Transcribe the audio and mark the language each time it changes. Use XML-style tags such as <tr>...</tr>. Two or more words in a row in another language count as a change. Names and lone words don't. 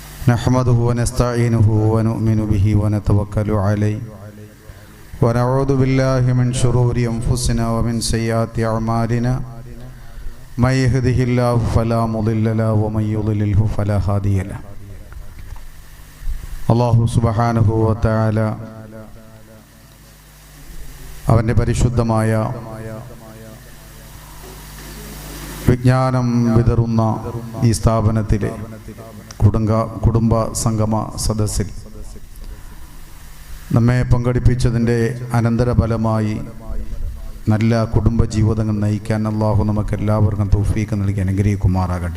<ar>نحمده ونستعينه ونؤمن به ونتوكل عليه ونعوذ بالله من شرور أنفسنا ومن سيئات أعمالنا من يهده الله فلا مضل له ومن يضلله فلا هادي له.</ar> <ml>അല്ലാഹു</ml> <ar>سبحانه وتعالى</ar> <ml>അവൻ്റെ പരിശുദ്ധമായ വിജ്ഞാനം വിതറുന്ന ഈ സ്ഥാപനത്തിലെ കുടുംബ സംഗമ സദസ്സിൽ നമ്മെ പങ്കെടുപ്പിച്ചതിൻ്റെ അനന്തരഫലമായി നല്ല കുടുംബ ജീവിതങ്ങൾ നയിക്കാൻ അല്ലാഹു നമുക്കെല്ലാവർക്കും തൗഫീഖ് നൽകി അനുഗ്രഹിക്കുമാറാകട്ടെ.</ml>